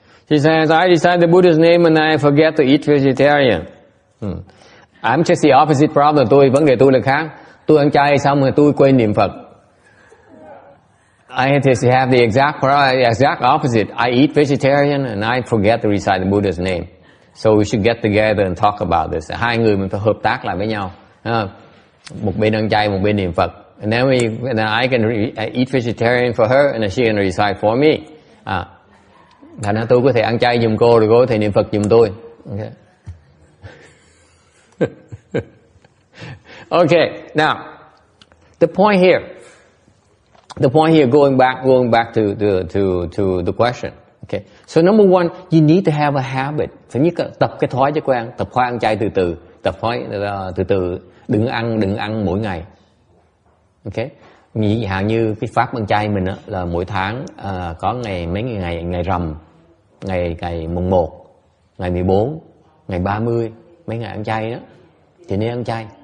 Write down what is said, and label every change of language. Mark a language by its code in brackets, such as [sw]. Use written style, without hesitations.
[en] She says, I decide the Buddha's name and I forget to eat vegetarian. I'm just the opposite problem. [vi] Vấn đề tôi là khác. Tôi ăn chay xong rồi tôi quên niệm Phật. [en] I have the exact opposite. I eat vegetarian and I forget to recite the Buddha's name. So we should get together and talk about this. [vi] 2 người mình phải hợp tác lại với nhau. Một bên ăn chay, một bên niệm Phật. [en] And then I can eat vegetarian for her and she can recite for me. [vi] Thành ra tôi có thể ăn chay giùm cô, rồi cô có thể niệm Phật giùm tôi. [en] Okay. Okay, now the point here, going back to the question. Okay, so number one, you need to have a habit. [vi] Thứ nhất là tập cái thói quen, tập thói ăn chay từ từ, tập thói từ từ, đừng ăn mỗi ngày. Okay, Ví dụ như cái pháp ăn chay mình là mỗi tháng có ngày rằm, ngày mùng 1, ngày 14, ngày 30, mấy ngày ăn chay đó thì nên ăn chay.